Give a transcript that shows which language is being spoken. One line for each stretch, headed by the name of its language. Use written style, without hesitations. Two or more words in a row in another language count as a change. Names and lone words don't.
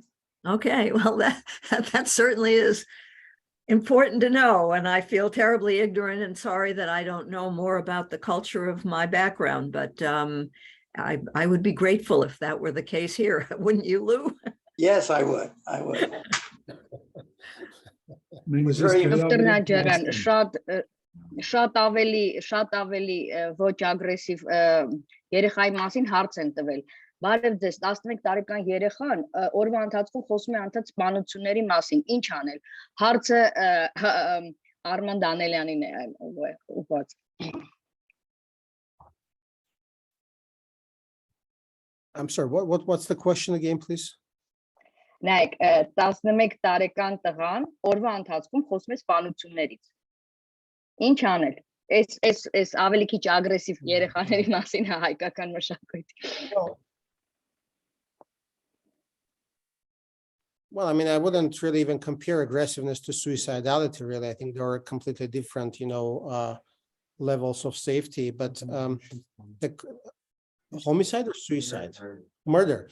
English: Okay, well, that certainly is important to know, and I feel terribly ignorant and sorry that I don't know more about the culture of my background, but I would be grateful if that were the case here. Wouldn't you, Lou? Yes, I would. I would. Dr. Najaran,
Armenian: շատ ավելի ոչ ագրեսիվ երեխայի մասին հարց են տվել։ Բարև ձեզ, 11 տարեկան երեխան օրվա ընթացքում խոսում է անցած սպանությունների մասին, ինչ անել։ Հարցը Արման Դանելյանին է ուղղված։
English: I'm sorry, what's the question again, please?
Armenian: Նայեք, 11 տարեկան տղան օրվա ընթացքում խոսում է սպանություններից։ Ինչ անել։ Այս ավելի քիչ ագրեսիվ երեխաների մասին է հայկական մշակույթի։
English: Well, I mean, I wouldn't really even compare aggressiveness to suicidality, really. I think there are completely different, you know, levels of safety, but the homicide or suicide? Murder.